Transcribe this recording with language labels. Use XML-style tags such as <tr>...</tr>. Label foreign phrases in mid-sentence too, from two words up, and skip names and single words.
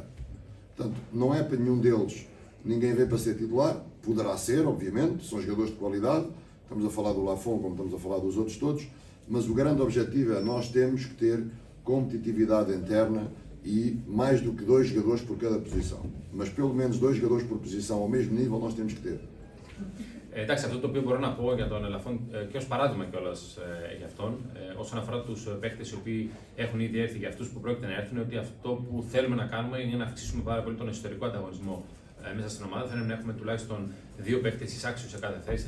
<pt>Portanto, não é para nenhum deles, ninguém vem para ser titular, poderá ser, obviamente, são jogadores de qualidade, estamos a falar do Lafon como estamos a falar dos outros todos, mas o grande objetivo é nós temos que ter competitividade interna e mais do que 2 jogadores por cada posição. Mas pelo menos 2 jogadores por posição ao mesmo nível nós temos que ter.</pt> <el>Εντάξει, αυτό το οποίο μπορώ να πω για τον Ελαφόν και ως παράδειγμα κιόλας για αυτόν, όσον αφορά τους παίκτες οι οποίοι έχουν ήδη έρθει, για αυτούς που πρόκειται να έρθουν, ότι αυτό που θέλουμε να κάνουμε είναι να αυξήσουμε πάρα πολύ τον εσωτερικό ανταγωνισμό μέσα στην ομάδα. Θέλουμε να έχουμε τουλάχιστον 2 παίκτες εισάξιους σε κάθε θέση.</el>